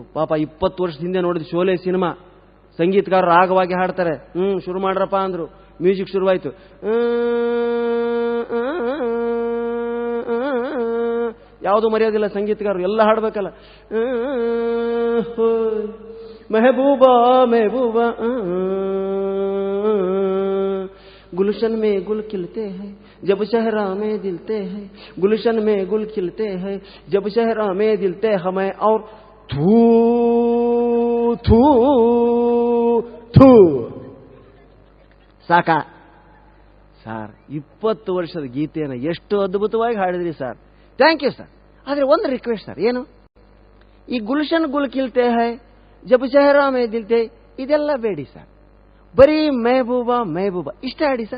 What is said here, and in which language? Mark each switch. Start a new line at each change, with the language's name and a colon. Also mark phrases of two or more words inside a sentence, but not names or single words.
Kannada: ಪಾಪ 20 ವರ್ಷದ ಹಿಂದೆ ನೋಡಿದ ಶೋಲೆ ಸಿನಿಮಾ, ಸಂಗೀತಗಾರರು ರಾಗವಾಗಿ ಹಾಡ್ತಾರೆ. ಶುರು ಮಾಡ್ರಪ್ಪ ಅಂದ್ರು. ಮ್ಯೂಸಿಕ್ ಶುರುವಾಯ್ತು. ಯಾವುದು ಮರ್ಯಾದಿಲ್ಲ ಸಂಗೀತಗಾರರು, ಎಲ್ಲ ಹಾಡ್ಬೇಕಲ್ಲ.
Hindi: महबूबा महबूबा गुलशन में गुल खिलते हैं जब शहरा में दिलते हैं, गुलशन में गुल खिलते हैं जब शहरा में दिलते हमें, और थू थू ಥೂ.
Kannada: ಸಾಕ ಸಾರ್, 20 ವರ್ಷದ ಗೀತೆಯನ್ನು ಎಷ್ಟು ಅದ್ಭುತವಾಗಿ ಹಾಡಿದ್ರಿ ಸರ್,
English: thank you sir.
Kannada: ಆದರೆ ಒಂದು
English: request sir.
Kannada: ಏನು? ಈ
Hindi: गुलशन गुल खिलते है जब शहरा में दिलते
Kannada: ಇದೆಲ್ಲ ಬೇಡಿ ಸರ್, ಬರೀ ಮೆಹಬೂಬಾ ಇಷ್ಟೇ ಹಾಡಿ ಸರ್.